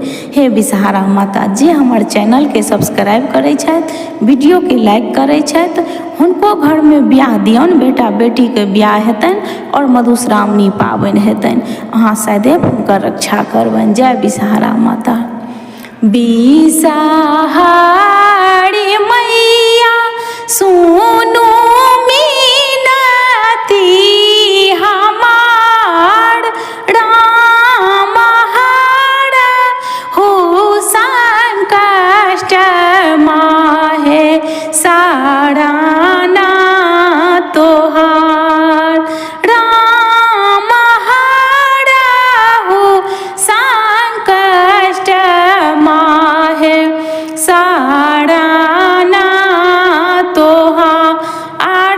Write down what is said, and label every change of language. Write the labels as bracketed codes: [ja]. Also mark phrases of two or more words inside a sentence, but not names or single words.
[mai] हे विषहारा माता, जे हमर चैनल के सब्सक्राइब करै छथि, वीडियो के लाइक करै छथि, हुनको घर में बियाह दियौन, बेटा बेटी के बियाह हेतनि और मधुश्रावणी पाबनि हेतनि। अहाँ सदैव हुनकर रक्षा करबनि। जय विषहारा माता। विषहारी मैया सुनू मीनती हमार, राम हर हो संकट माहे साराना तोहार, राम हर हो संकट माहे साराना तोहार।